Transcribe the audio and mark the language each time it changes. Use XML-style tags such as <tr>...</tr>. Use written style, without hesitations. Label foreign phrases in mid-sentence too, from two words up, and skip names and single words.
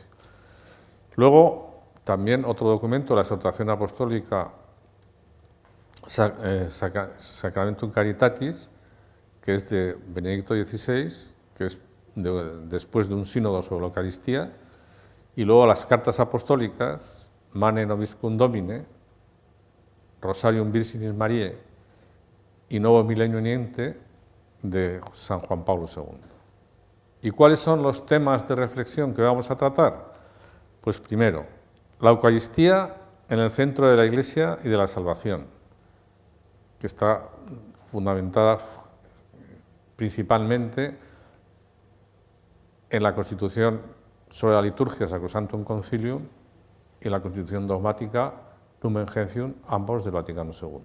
<es>Luego, también otro documento, la exhortación apostólica Sacramentum Caritatis, que es de Benedicto XVI, que es después de un sínodo sobre la Eucaristía, y luego las cartas apostólicas Mane Nobiscum Domine, Rosarium Virginis Mariae y Novo Millenium Niente de San Juan Pablo II. ¿Y cuáles son los temas de reflexión que vamos a tratar? Pues primero, la Eucaristía en el centro de la Iglesia y de la salvación, que está fundamentada principalmente en la Constitución sobre la liturgia Sacrosanctum Concilium y la Constitución dogmática Lumen Gentium, ambos del Vaticano II.</es>